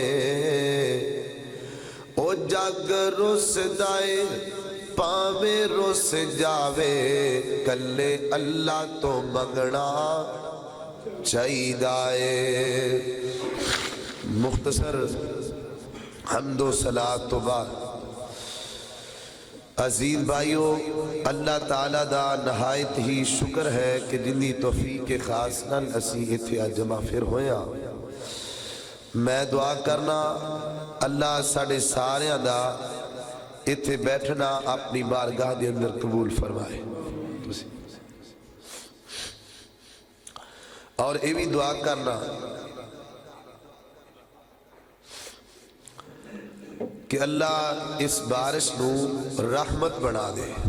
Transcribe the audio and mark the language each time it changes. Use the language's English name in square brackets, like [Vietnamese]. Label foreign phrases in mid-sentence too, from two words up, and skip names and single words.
[Punjabi] او جگ رس دائے پاوے رس جاوے کلے اللہ تو منگنا چاہیدا ہے مختصر حمد و صلاۃ و بعد عزیز بھائیو اللہ تعالیٰ دا نہایت ہی شکر ہے کہ جنی توفیق خاص نال اسی اتھے جمع پھر ہویا میں دعا کرنا اللہ ساڑھے سارے دا اتھے بیٹھنا اپنی بارگاہ دے اندر قبول فرمائے اور یہ بھی دعا کرنا کہ اللہ اس بارش نو رحمت بنا دے